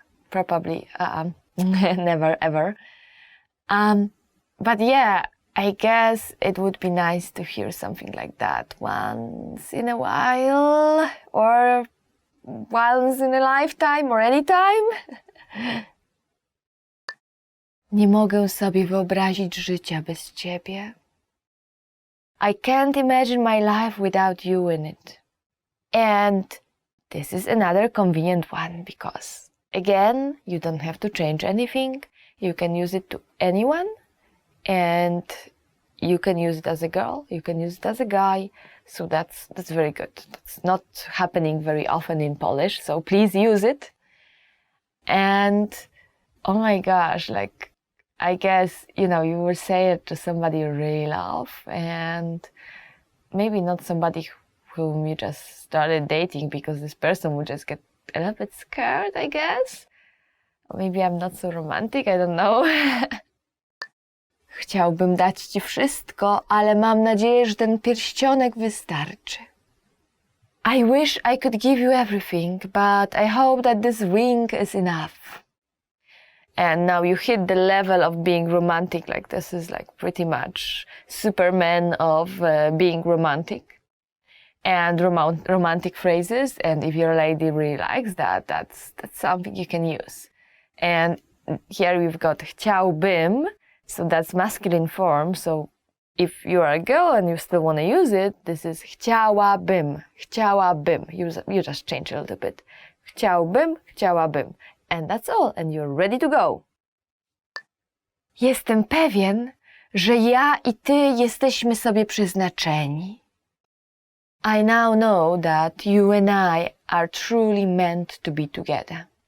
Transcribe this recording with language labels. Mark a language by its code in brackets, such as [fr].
[en] Probably never ever. But yeah, I guess it would be nice to hear something like that once in a while, or once in a lifetime, or any time. [pl] Nie mogę sobie wyobrazić życia bez ciebie. [en] I can't imagine my life without you in it. And this is another convenient one, because again, you don't have to change anything. You can use it to anyone, and you can use it as a girl, you can use it as a guy. So that's very good. That's not happening very often in Polish, so please use it. And oh my gosh, like, I guess, you will say it to somebody you really love, and maybe not somebody whom you just started dating, because this person would just get a little bit scared, I guess. Or maybe I'm not so romantic, I don't know. [pl] Chciałbym dać ci wszystko, ale mam nadzieję, że ten pierścionek wystarczy. [en] I wish I could give you everything, but I hope that this ring is enough. And now you hit the level of being romantic, like this is like pretty much Superman of being romantic. And romantic phrases, and if your lady really likes that, that's something you can use. And here we've got chciałbym, so that's masculine form. So if you are a girl and you still want to use it, this is chciałabym, chciałabym. You just change a little bit. Chciałbym, chciałabym. And that's all, and you're ready to go. [pl] Jestem pewien, że ja i ty jesteśmy sobie przeznaczeni. [en] I now know that you and I are truly meant to be together.